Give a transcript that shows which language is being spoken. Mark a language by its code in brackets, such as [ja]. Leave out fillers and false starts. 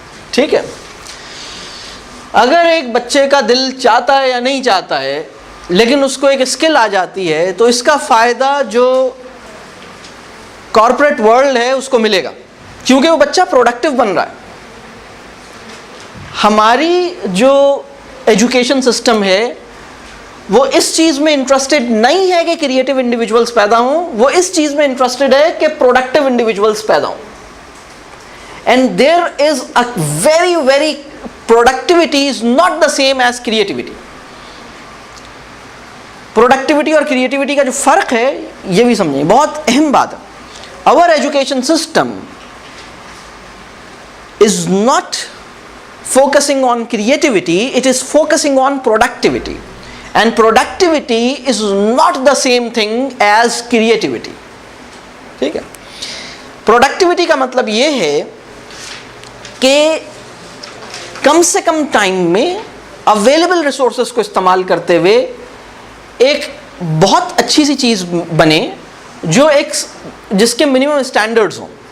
[ur] ٹھیک ہے؟ اگر ایک بچے کا دل چاہتا ہے یا نہیں چاہتا ہے، لیکن اس کو ایک اسکل آ جاتی ہے، تو اس کا فائدہ جو کارپوریٹ ورلڈ ہے اس کو ملے گا، کیونکہ وہ بچہ پروڈکٹیو بن رہا ہے. ہماری جو ایجوکیشن سسٹم ہے وہ اس چیز میں انٹرسٹڈ نہیں ہے کہ کریٹیو انڈیویجولز پیدا ہوں، وہ اس چیز میں انٹرسٹڈ ہے کہ پروڈکٹیو انڈیویجولز پیدا ہوں. [en] And there is a very very productivity is not the same as creativity. [ur] Productivity اور کریٹیوٹی کا جو فرق ہے یہ بھی سمجھیں، بہت اہم بات ہے. [en] our education system is not focusing on creativity, it is focusing on productivity, and productivity is not the same thing as creativity. [ur] ٹھیک ہے؟ پروڈکٹیوٹی کا مطلب یہ ہے کہ کم سے کم ٹائم میں اویلیبل ریسورسز کو استعمال کرتے ہوئے ایک بہت اچھی سی چیز بنے جو ایک جس کے منیمم اسٹینڈرڈز ہوں.